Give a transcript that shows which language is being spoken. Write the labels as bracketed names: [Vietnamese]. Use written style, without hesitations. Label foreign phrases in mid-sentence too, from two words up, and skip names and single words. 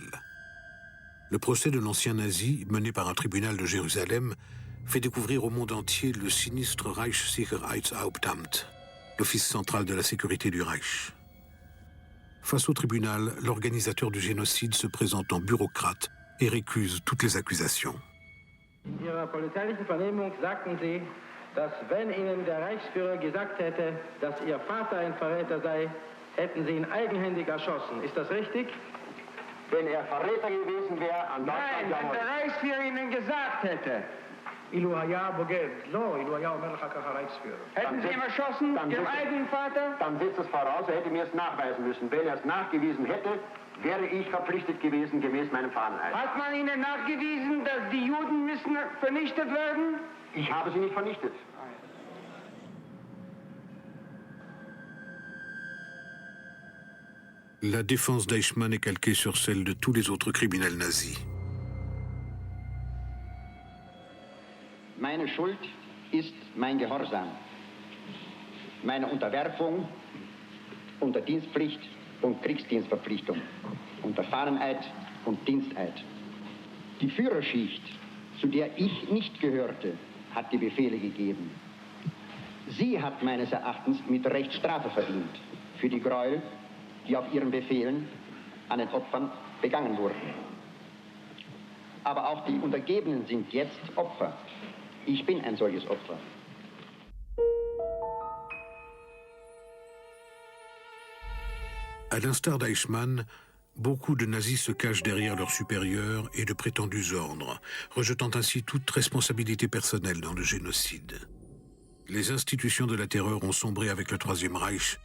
[French] Le procès de l'ancien nazi, mené par un tribunal de Jérusalem, fait découvrir au monde entier le sinistre Reichssicherheitshauptamt, l'office central de la sécurité du Reich. Face au tribunal, l'organisateur du génocide se présente en bureaucrate et récuse toutes les accusations. [German] Dass wenn Ihnen der Reichsführer gesagt hätte, dass Ihr Vater ein Verräter sei, hätten Sie ihn eigenhändig erschossen. Ist das richtig? Wenn er Verräter gewesen wäre, an Deutschland... Nein, wenn der Reichsführer Ihnen gesagt hätte. Hätten Sie ihn erschossen, Ihrem eigenen Vater? Dann setzt es voraus, er hätte mir es nachweisen müssen. Wenn er es nachgewiesen hätte, wäre ich verpflichtet gewesen, gemäß meinem Fahneneid. Hat man Ihnen nachgewiesen, dass die Juden müssen vernichtet werden? Ich habe sie nicht vernichtet. [French] La défense d'Eichmann est calquée sur celle de tous les autres criminels nazis. [German] Meine Schuld ist mein Gehorsam, meine Unterwerfung unter Dienstpflicht und Kriegsdienstverpflichtung, unter Fahneneid und Diensteid. Die Führerschicht, zu der ich nicht gehörte, hat die Befehle gegeben. Sie hat meines Erachtens mit Recht Strafe verdient für die Gräuel, die auf ihren Befehlen an den Opfern begangen wurden. Aber auch die Untergebenen sind jetzt Opfer. Ich bin ein solches Opfer. [French] À l'instar d'Eichmann, beaucoup de nazis se cachent derrière leurs supérieurs et de prétendus ordres, rejetant ainsi toute responsabilité personnelle dans le génocide. Les institutions de la terreur ont sombré avec le Troisième Reich.